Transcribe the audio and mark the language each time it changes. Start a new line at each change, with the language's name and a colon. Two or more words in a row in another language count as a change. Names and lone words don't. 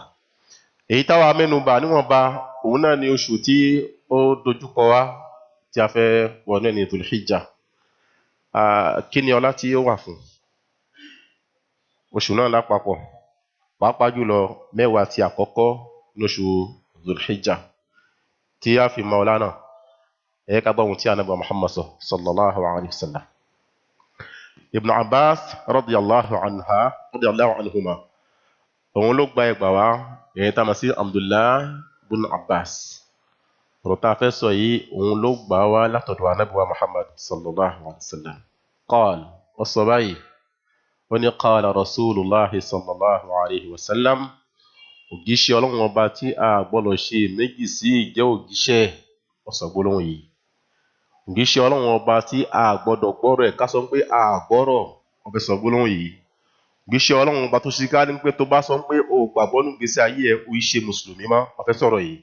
Yoruba: èyí táwa mẹ́nubà níwọ̀nba òun náà ni oṣù tí ó dojúkọ wa tí a fẹ́ wọnú ẹ̀ ní Dhul-Hijjah. Kí ni ọlá tí ó wà fún oṣù náà lápapọ̀ pàápàá jùlọ mẹ́wàá tí àkọ́kọ́ lóṣù Dhul-Hijjah tí a fi mọ ọlá náà ẹ ká gbọ́ ohun tí Ànábì Muhammad
Arabic: صلى الله عليه وسلم.
Yoruba: Ibn Abbas
Arabic: رضي الله عنهما
Yoruba: òun ló gba ẹgbàá wá èyí tá a mọ̀ sí Abdullah bin Abbas. ọ̀rọ̀ tá a fẹ́ sọ yìí òun ló gbà wá látọ̀dọ̀ Ànábì Muhammad
Arabic: صلى الله عليه وسلم.
Yoruba: qala ó sọ báyìí ó ní
Arabic: قال رسول الله صلى الله عليه وسلم
Yoruba: òjíṣẹ́ Ọlọ́run ọba tí a gbọ́dọ̀ ṣe méjì sí ìjẹ́ òjíṣẹ́ ọ̀sọ̀ gbólóhùn yìí. òjíṣẹ́ Ọlọ́run ọba tí a gbọ́dọ̀ gbọ́rọ̀ ẹ̀ ká sọ pé a gbọ́rọ̀ ọbẹ̀ sọ gbólóhùn yìí. òjíṣẹ́ Ọlọ́run ọba tó ṣe ká ní pé tó bá sọ pé o gbàgbọ́ nínú ìgbésí ayé ẹ̀ o ṣe mùsùlùmí mọ́ ọfẹ́ sọ̀rọ̀ yìí.